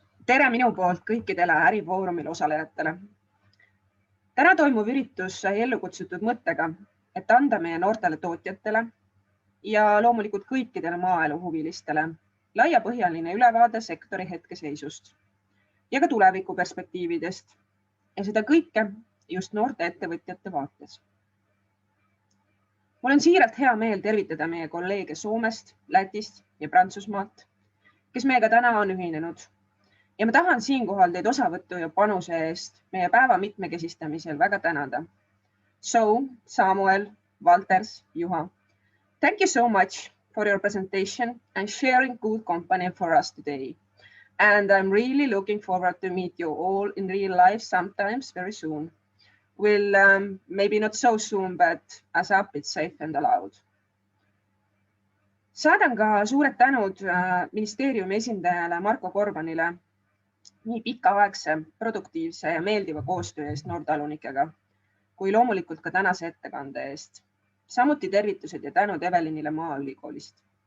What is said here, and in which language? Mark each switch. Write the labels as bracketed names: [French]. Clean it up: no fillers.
[Estonian] Tere minu poolt kõikidele ärifoorumil osalejatele. Täna toimuv üritus sai ellu kutsutud mõttega, et anda meie noortele tootjatele ja loomulikult kõikidele maaelu huvilistele laiapõhjaline ülevaade sektori hetkeseisust ja ka tulevikuperspektiividest ja seda kõike just noorte ettevõtjate vaates. Mul on siiralt hea meel tervitada meie kolleege Soomest, Lätist ja Prantsusmaalt, kes meiega täna on ühinenud. Ja ma tahan siinkohal teid osavõttu ja panuse eest meie päeva mitmekesistamisel väga tänada. [English] So, Samuel, Walters, Juha, thank you so much for your presentation and sharing good company for us today. And I'm really looking forward to meet you all in real life sometimes very soon. Well, maybe not so soon, but as up it's safe and allowed. [Estonian] Saadan ka suured tänud ministeeriumi esindajale Marko Gorbanile nii pikaaegse, produktiivse ja meeldiva koostöö eest noortalunikega, kui loomulikult ka tänase ettekande eest. Samuti tervitused ja tänud Evelinile Maaülikoolist.